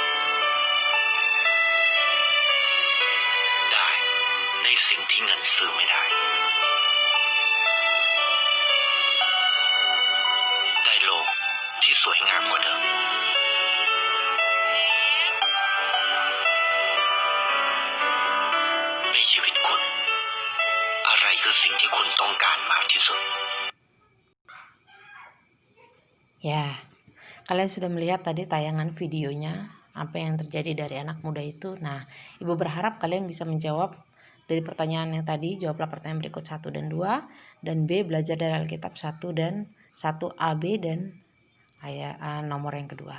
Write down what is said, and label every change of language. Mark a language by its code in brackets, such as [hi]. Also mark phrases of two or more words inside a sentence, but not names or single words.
[th] ได้ในสิ่งที่เงินซื้อไม่ได้ ได้โลกที่สวยงามกว่าเดิม ในชีวิตคุณ อะไรคือสิ่งที่คุณต้องการมากที่สุด [id] Ya, kalian sudah melihat tadi tayangan videonya, apa yang terjadi dari anak muda itu. Nah, Ibu berharap kalian bisa menjawab dari pertanyaan yang tadi, jawablah pertanyaan berikut 1 dan 2, dan B, belajar dari Alkitab 1 dan 1A, B, dan nomor yang kedua.